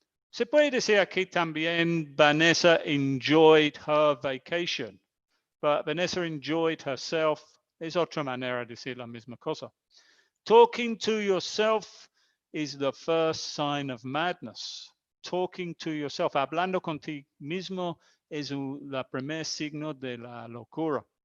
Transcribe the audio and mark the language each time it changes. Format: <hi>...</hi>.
<es>Se puede decir aquí también</es> <en>Vanessa enjoyed her vacation. But Vanessa enjoyed herself.</en> <es>Es otra manera de decir la misma cosa.</es> <en>Talking to yourself is the first sign of madness. Talking to yourself,</en> <es>hablando contigo mismo, es el primer signo de la locura.</es>